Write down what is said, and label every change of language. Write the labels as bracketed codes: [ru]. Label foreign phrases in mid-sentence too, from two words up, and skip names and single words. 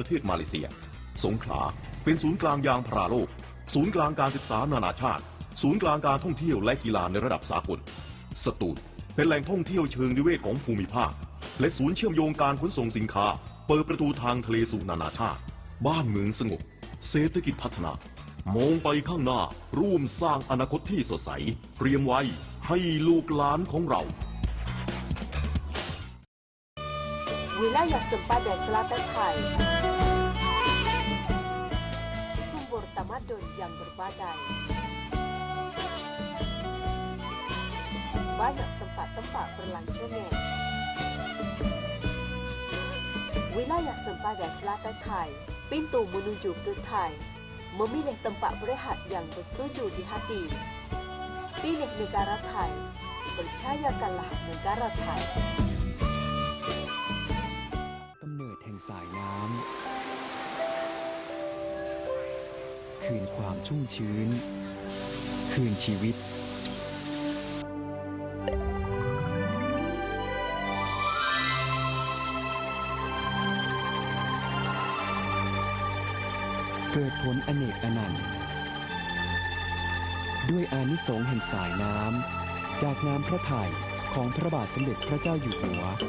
[th] เทศมาเลเซียสงขลาเป็นศูนย์กลางยางพาราโลกศูนย์กลางการศึกษานานาชาติศูนย์กลางการท่องเที่ยวและกีฬาในระดับสากลสตูลเป็นแหล่งท่องเที่ยวเชิงนิเวศของภูมิภาคและศูนย์เชื่อมโยงการขนส่งสินค้าเปิดประตูทางทะเลสู่นานาชาติบ้านเมืองสงบเศรษฐกิจพัฒนามองไปข้างหน้าร่วมสร้างอนาคตที่สดใสเตรียมไว้ให้ลูกหลานของเรา [ms] Wilayah Sempadan Selatan Thai, sumber tamadun yang berbagai, banyak tempat-tempat berlanjungan. Wilayah Sempadan Selatan Thai, pintu menuju ke Thai, memilih tempat berehat yang bersetuju di hati. Pilih negara Thai, percayakanlah negara Thai. [th] สายน้ำคืนความชุ่มชื้นคืนชีวิต เกิดผลอเนกอนันต์ด้วยอานิสงส์แห่งสายน้ำจากน้ำพระทัยของพระบาทสมเด็จพระเจ้าอยู่หัว